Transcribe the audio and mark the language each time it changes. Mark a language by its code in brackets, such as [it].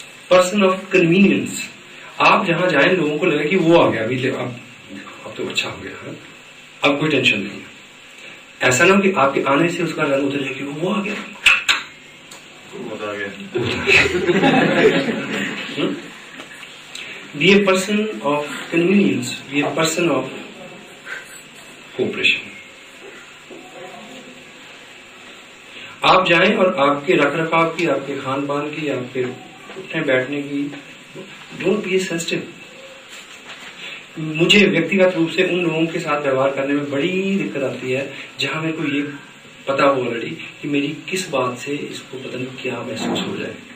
[en] Person of convenience. [hi] आप जहां जाए लोगों को लगे कि वो आ गया, अभी अब तो अच्छा हो गया है, अब कोई टेंशन नहीं है। ऐसा ना हो कि आपके आने से उसका रंग उतर जाए कि वो आ गया, [en] Be a person of convenience. Be a person of cooperation. [hi] आप जाएं और आपके रखरखाव की, आपके खान पान की, आपके उठने बैठने की, [en] Don't be sensitive. [hi] मुझे व्यक्तिगत रूप से उन लोगों के साथ व्यवहार करने में बड़ी दिक्कत आती है जहां मेरे को ये पता हो ऑलरेडी कि मेरी किस बात से इसको पता नहीं क्या महसूस हो जाए।